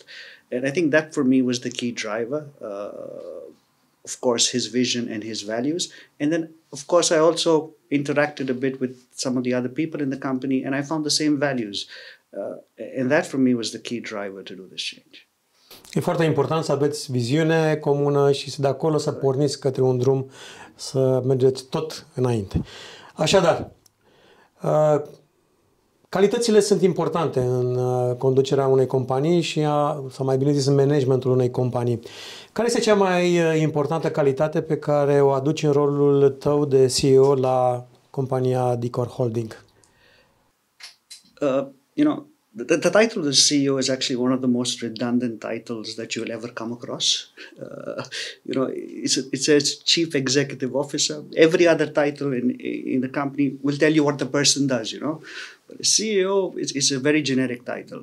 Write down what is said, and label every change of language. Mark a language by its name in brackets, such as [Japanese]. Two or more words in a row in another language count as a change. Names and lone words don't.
[English] And I think that for me was the key driver. Of course, his vision and his values. And then, of course, I also interacted a bit with some of the other people in the company, and I found the same values. And that for me was the key driver to do this change. [Romanian] E foarte important să aveți viziune comună și de acolo să porniți către un drum, să mergeți tot înainte. Așadar, calitățile sunt importante în conducerea unei companii și, sau mai bine zis, în managementul unei companii. Care este cea mai importantă calitate pe care o aduci în rolul tău de CEO la compania DicorHolding? [English] The title of CEO is actually one of the most redundant titles that you'll ever come across. It says Chief Executive Officer. Every other title in the company will tell you what the person does, But a CEO is a very generic title.